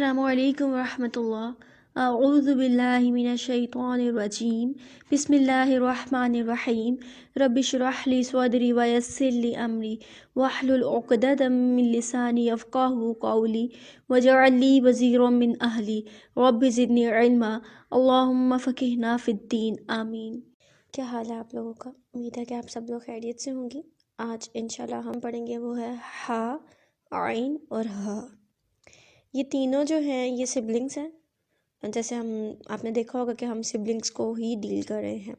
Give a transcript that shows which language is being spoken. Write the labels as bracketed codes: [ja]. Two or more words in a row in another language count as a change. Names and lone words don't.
[ar] السلام عليكم رحمة الله أعوذ بالله من الشيطان الرجيم بسم الله الرحمن الرحيم رب اشرح لي صدري ويسر لي أمري واحلل عقدة من لساني يفقهوا قولي واجعل لي وزيرا من أهلي رب زدني علما اللهم فقهنا في الدين آمين. [hi] क्या हाल है आप लोगों का? उम्मीद है कि आप सब लोग खैरियत से होंगे। आज इंशाल्लाह हम पढ़ेंगे वो है हा, आइन और हा। ये तीनों जो हैं ये सिबलिंग्स हैं। जैसे हम आपने देखा होगा कि हम सिबलिंग्स को ही डील कर रहे हैं।